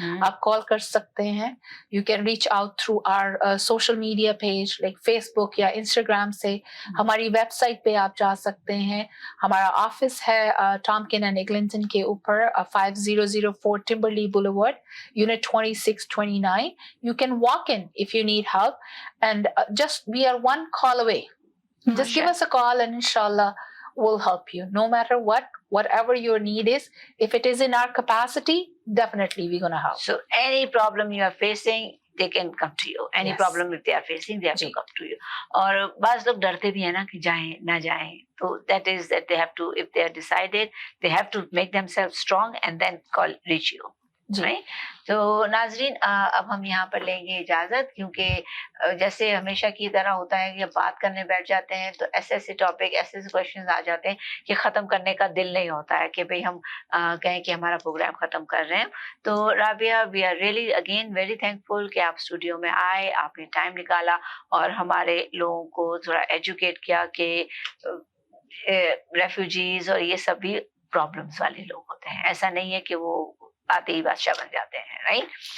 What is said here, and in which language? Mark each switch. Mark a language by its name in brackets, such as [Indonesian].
[Urdu] آپ کال کر سکتے ہیں. [English] You can reach out through our social media page like Facebook یا Instagram سے. [Urdu] ہماری ویب سائٹ پہ آپ جا سکتے ہیں. ہمارا آفس ہے ٹامکن اینڈ ایگلنٹن کے اوپر 5004 Timberley Boulevard, Unit 2629. [English] You can walk in if you need help, and just we are one call away. Just give us a call and inshallah we'll help you no matter whatever your need is. If it is in our capacity, definitely we're going to help. So any problem you are facing, they can come to you. Any problem if they are facing, they have to come to you. [Urdu] اور بعض لوگ ڈرتے بھی ہیں نا کہ جائیں نہ جائیں, تو [English] that is that they have to, if they are decided, they have to make themselves strong and then reach you. [Urdu] تو ناظرین اب ہم یہاں پر لیں گے اجازت, کیونکہ جیسے ہمیشہ کی طرح ہوتا ہے کہ بات کرنے بیٹھ جاتے ہیں تو ایسے ٹاپک ایسے کویشچنز آ جاتے ہیں کہ ختم کرنے کا دل نہیں ہوتا ہے کہ بھئی ہم کہیں کہ ہمارا پروگرام ختم کر رہے ہیں. تو Rabia, [English] we are really again very thankful [Urdu] کہ آپ اسٹوڈیو میں آئے, آپ نے ٹائم نکالا اور ہمارے لوگوں کو تھوڑا ایجوکیٹ کیا کہ ریفیوجیز اور یہ سب بھی پرابلمس والے لوگ ہوتے ہیں, ایسا نہیں ہے کہ وہ آتے ہی بادشاہ بن جاتے ہیں, رائٹ.